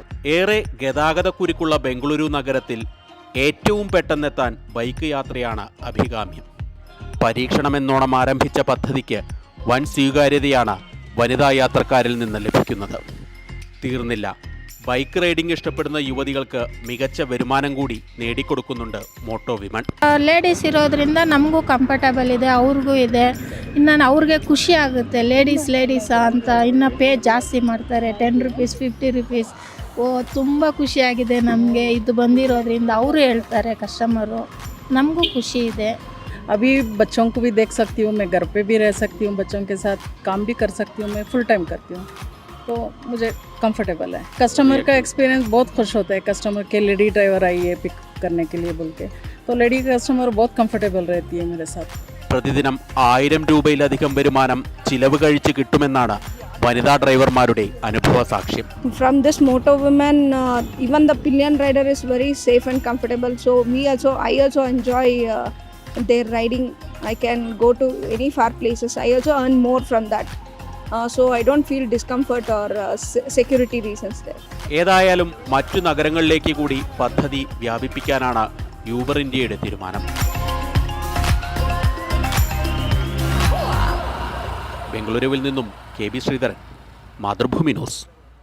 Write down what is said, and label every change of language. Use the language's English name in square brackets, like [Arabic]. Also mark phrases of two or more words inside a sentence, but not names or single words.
[Malayalam] ഏറെ ഗതാഗതക്കുരുക്കുള്ള ബംഗളൂരു നഗരത്തിൽ ഏറ്റവും പെട്ടെന്നെത്താൻ ബൈക്ക് യാത്രയാണ് അഭികാമ്യം. പരീക്ഷണമെന്നോണം ആരംഭിച്ച പദ്ധതിക്ക് വൻ സ്വീകാര്യതയാണ് വനിതാ യാത്രക്കാരിൽ നിന്ന് ലഭിക്കുന്നത്. തീർന്നില്ല, [English] bike riding [Malayalam] ಇಷ್ಟಪಡುന്ന ಯುವತಿಗಳಿಗೆ മികച്ച വരുമാനം കൂടി നേടിക്കൊടുക്കുന്നുണ്ട് മോട്ടോ ವಿಮನ್. [Kannada] ಲೇಡೀಸ್ ಇರೋದ್ರಿಂದ ನಮಗೂ ಕಂಫರ್ಟಬಲ್ ಇದೆ, ಅವ್ರಿಗೂ ಇದೆ. ಇನ್ನು ಅವ್ರಿಗೆ ಖುಷಿ ಆಗುತ್ತೆ, ಲೇಡೀಸ್ ಅಂತ ಇನ್ನು ಪೇ ಜಾಸ್ತಿ ಮಾಡ್ತಾರೆ, 10 ರೂಪೀಸ್ 50 ರೂಪೀಸ್. ತುಂಬ ಖುಷಿಯಾಗಿದೆ ನಮಗೆ ಇದು ಬಂದಿರೋದ್ರಿಂದ. ಅವರು ಹೇಳ್ತಾರೆ ಕಸ್ಟಮರು, ನಮಗೂ ಖುಷಿ ಇದೆ. [Hindi] अभी बच्चों को भी देख सकती हूँ, मैं घर पे भी रह सकती हूँ, बच्चों के साथ काम भी कर सकती हूँ, मैं [English] full time [Hindi] करती हूँ, तो मुझे कंफर्टेबल है. कस्टमर का एक्सपीरियंस बहुत खुश होता है. कस्टमर के [English] lady driver [Hindi] आई है पिक करने के लिए बोल के, तो [English] lady customer [Hindi] बहुत कंफर्टेबल रहती है मेरे साथ. [Malayalam] പ്രതിദിനം 1000 രൂപയിലധികം വരുമാനം ചിലവ് കഴിച്ച് കിട്ടുമെന്നാണ് വനിതാ ഡ്രൈവർമാരുടെ അനുഭവ സാക്ഷ്യം. [English] From this Moto Women, even the pillion rider is very safe and comfortable. So I also enjoy their riding. I can go to any far places. I also earn more from that. So I don't feel discomfort or security reasons there. [Malayalam] ഏതായാലും മറ്റു നഗരങ്ങളിലേക്ക് കൂടി പദ്ധതി വ്യാപിപ്പിക്കാനാണ് യൂബർ ഇന്ത്യയുടെ തീരുമാനം. ബംഗളൂരുവിൽ നിന്നും KB ശ്രീധരൻ, മാതൃഭൂമി ന്യൂസ്.